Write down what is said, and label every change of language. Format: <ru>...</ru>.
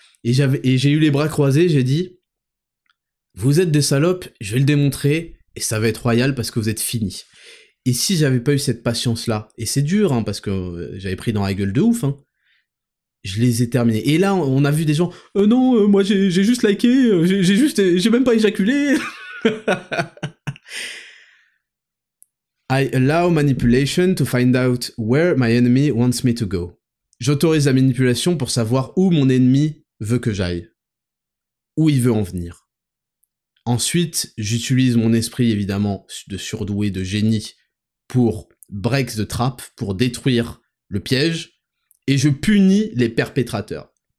<fr>Et j'ai eu les bras croisés, j'ai dit, vous êtes des salopes, je vais le démontrer, et ça va être royal parce que vous êtes finis. Et si j'avais pas eu cette patience-là, et c'est dur, hein, parce que j'avais pris dans la gueule de ouf, hein, je les ai terminés. Et là, on a vu des gens, non, moi j'ai juste liké, j'ai même pas éjaculé.</fr> <en>I allow manipulation to find out where my enemy wants me to go.</en> <fr>J'autorise la manipulation pour savoir où mon ennemi veut que j'aille. Où il veut en venir. Ensuite, j'utilise mon esprit, évidemment, de surdoué, de génie, pour</fr> <en>break the trap,</en> <fr>pour détruire le piège, et je punis les perpétrateurs.</fr>